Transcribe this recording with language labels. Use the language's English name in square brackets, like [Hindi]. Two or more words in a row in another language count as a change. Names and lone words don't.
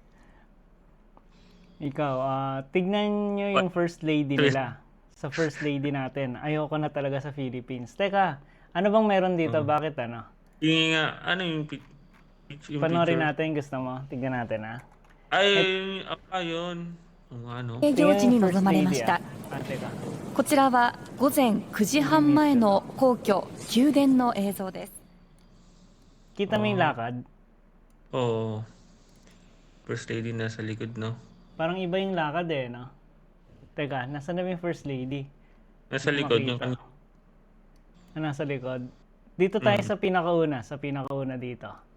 [Filipino] Ikaw, tignan nyo yung [English] first lady [Filipino] nila. Sa [English] first lady [Filipino] natin. Ayoko na talaga sa Philippines. Teka, ano bang meron dito? Bakit ano? Yung nga, yung Panoorin natin, gusto mo? Tignan natin, ha? Ayun. Ano? [Japanese] 営業時に臨まれまし [Filipino] Teka. [Japanese] た。こちらは午前9時半前の皇居宮殿の映像です。 [Filipino] Kita mo yung lakad? Oo. [English] First lady [Filipino] nasa likod, no? Parang iba yung lakad eh, no? Teka, nasa na yung [English] first lady? [Filipino] Nasa likod yung Makita. Nasa likod. Dito tayo sa pinakauna dito.